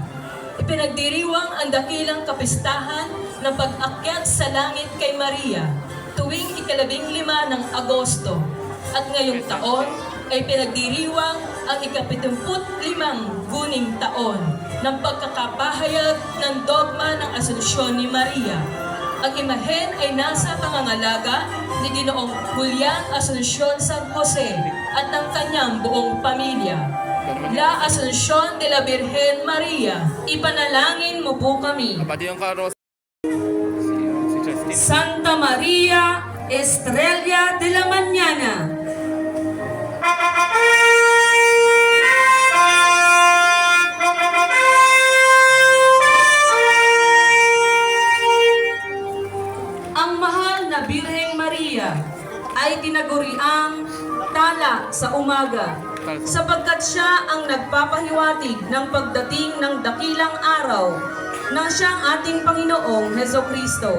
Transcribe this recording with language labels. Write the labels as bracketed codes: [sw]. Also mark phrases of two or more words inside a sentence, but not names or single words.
[tl] Ipinagdiriwang ang dakilang kapistahan ng pag-akyat sa langit kay Maria tuwing ika-15 ng Agosto at ngayong taon ay pinagdiriwang ang ika-75 guning taon ng pagkakapahayag ng dogma ng Asunsyon ni Maria. Ang imahen ay nasa pangangalaga ni Ginoong Julian Asunsyon San Jose at ng kanyang buong pamilya. La Asunsyon de la Virgen Maria, ipanalangin mo po kami. Kapatid yung karos. Si Justin. Santa Maria Estrella de la Mañana. Ang mahal na Birheng Maria ay tinaguriang tala sa umaga sapagkat siya ang nagpapahiwatig ng pagdating ng dakilang araw na siyang ating Panginoong Hesukristo.